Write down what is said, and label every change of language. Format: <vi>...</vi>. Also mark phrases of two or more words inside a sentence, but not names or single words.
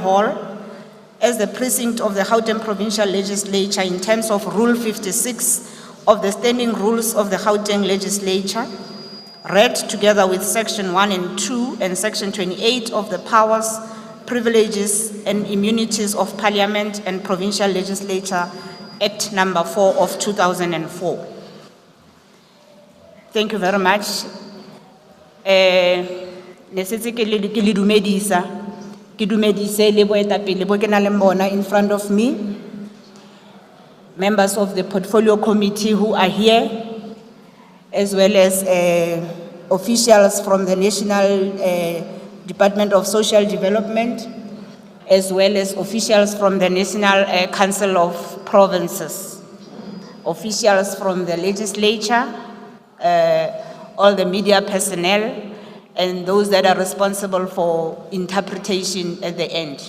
<en>Hall as the precinct of the Gauteng Provincial Legislature in terms of Rule 56 of the Standing Rules of the Gauteng Legislature, read together with Section 1 and 2 and Section 28 of the Powers, Privileges and Immunities of Parliament and Provincial Legislature Act number 4 of 2004. Thank you very much.</en> <st>Nesetse ke le dumedisa, ke dumedise le boetapele bo ke na le bona</st> <en>in front of me, members of the Portfolio Committee who are here, as well as officials from the National Department of Social Development, as well as officials from the National Council of Provinces, officials from the legislature, all the media personnel, and those that are responsible for interpretation at the end.</en>